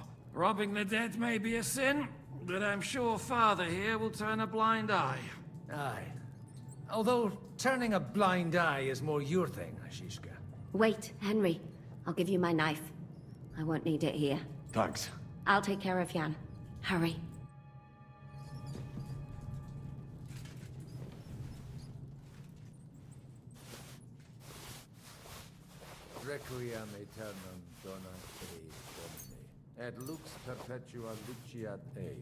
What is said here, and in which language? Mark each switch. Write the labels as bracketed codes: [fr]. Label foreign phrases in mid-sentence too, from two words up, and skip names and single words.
[en] Robbing the dead may be a sin, but I'm sure Father here will turn a blind eye. Aye. Although, turning a blind eye is more your thing, Shishka. Wait, Henry. I'll give you my knife. I won't need it here. Thanks. I'll take care of Jan. Hurry. [la] Requiem aeternam dona ei Domine, et lux perpetua luciat ei.